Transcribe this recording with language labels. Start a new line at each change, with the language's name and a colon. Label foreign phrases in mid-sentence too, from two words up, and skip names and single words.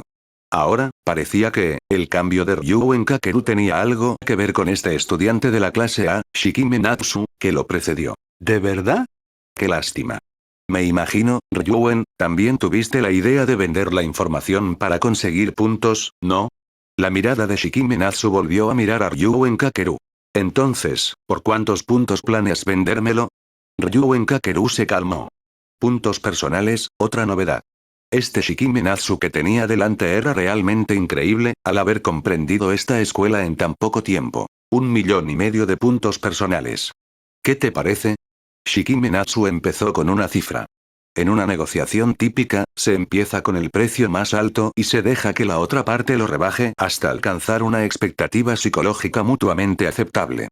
Spanish: Ahora, parecía que, el cambio de Ryuen Kakeru tenía algo que ver con este estudiante de la clase A, Shikime Natsu, que lo precedió. ¿De verdad? ¡Qué lástima! Me imagino, Ryuen, también tuviste la idea de vender la información para conseguir puntos, ¿no? La mirada de Shikime Natsu volvió a mirar a Ryuen Kakeru. Entonces, ¿por cuántos puntos planeas vendérmelo? Ryuen Kakeru se calmó. Puntos personales, otra novedad. Este Shikime Natsu que tenía delante era realmente increíble, al haber comprendido esta escuela en tan poco tiempo. 1,5 millones de puntos personales. ¿Qué te parece? Shikime Natsu empezó con una cifra. En una negociación típica, se empieza con el precio más alto y se deja que la otra parte lo rebaje hasta alcanzar una expectativa psicológica mutuamente aceptable.